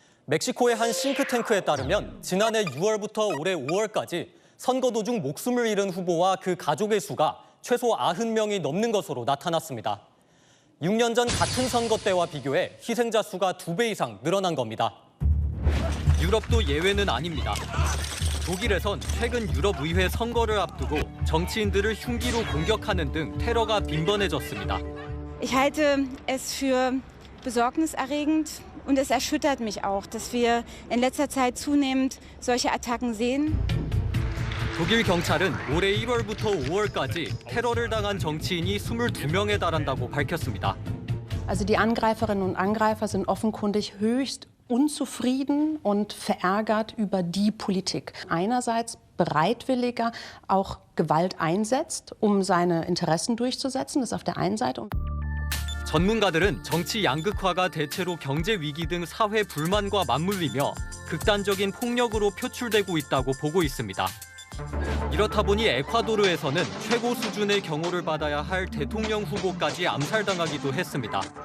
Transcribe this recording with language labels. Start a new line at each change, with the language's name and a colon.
Korean: 멕시코의 한 싱크탱크에 따르면 지난해 6월부터 올해 5월까지 선거 도중 목숨을 잃은 후보와 그 가족의 수가 최소 90명이 넘는 것으로 나타났습니다. 6년 전 같은 선거 때와 비교해 희생자 수가 2배 이상 늘어난 겁니다. 유럽도 예외는 아닙니다. 독일에선 최근 유럽의회 선거를 앞두고 정치인들을 흉기로 공격하는 등 테러가 빈번해졌습니다.
German: Ich halte es für besorgniserregend und es erschüttert mich auch, dass wir in letzter Zeit zunehmend solche Attacken sehen.
Korean: 독일 경찰은 올해 1월부터 5월까지 테러를 당한 정치인이 22명에 달한다고 밝혔습니다.
German: Also die Angreiferinnen und Angreifer sind offenkundig höchst unzufrieden und verärgert über die Politik. Einerseits bereitwilliger auch Gewalt einsetzt, um seine Interessen durchzusetzen, das auf der einen Seite.
Korean: 전문가들은 정치 양극화가 대체로 경제 위기 등 사회 불만과 맞물리며 극단적인 폭력으로 표출되고 있다고 보고 있습니다. 이렇다 보니 에콰도르에서는 최고 수준의 경호를 받아야 할 대통령 후보까지 암살당하기도 했습니다.